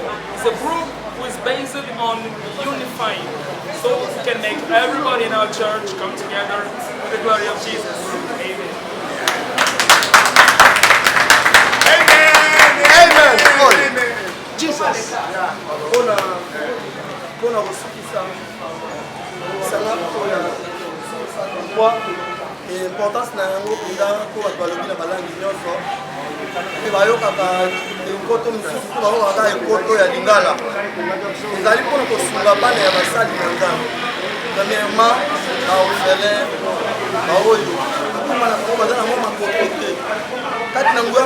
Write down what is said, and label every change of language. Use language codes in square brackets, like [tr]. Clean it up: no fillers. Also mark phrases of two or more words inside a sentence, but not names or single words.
[en] It's a group who is based on unifying, so we can make everybody in our church come together for the glory of Jesus. Amen. Amen. Jesus. [ln] Mpona kosukisa sanga oya kwa importance na yango mpenza mpo bato balobi na balangi nyonso mpe bayokaka ekoto mosusu mpo bayokaka ekoto ya lingala ezali mpona kosunga bana ya basali na nzambe premièrement baorphelin baoyo akoma na bango baza nango makoto te kati na nguya